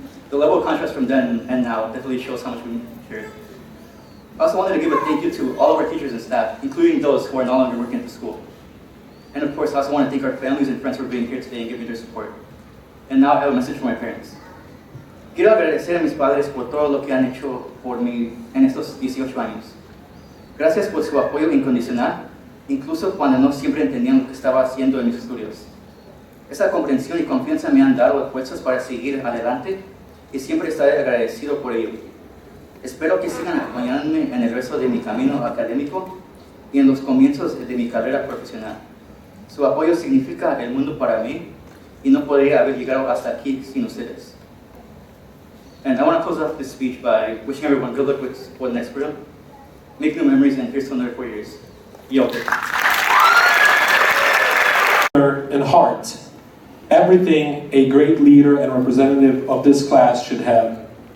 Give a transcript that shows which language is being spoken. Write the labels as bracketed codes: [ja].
[en] The level of contrast from then and now definitely shows how much we shared. I also wanted to give a thank you to all of our teachers and staff, including those who are no longer working at the school. And of course, I also want to thank our families and friends for being here today and giving their support. And now I have a message for my parents. [es] Quiero agradecer a mis padres por todo lo que han hecho por mí en estos 18 años. Gracias por su apoyo incondicional, incluso cuando no siempre entendían lo que estaba haciendo en mis estudios. Esa comprensión y confianza me han dado fuerzas para seguir adelante y siempre estaré agradecido por ello. Espero que sigan acompañándome en el resto de mi camino académico y en los comienzos de mi carrera profesional. Su apoyo significa el mundo para mí y no podría haber llegado hasta aquí sin ustedes. [en] And I want to close off this speech by wishing everyone good luck with the next program. Make new memories, and here's to another 4 years. Yo. And heart, everything a great leader and representative of this class should have.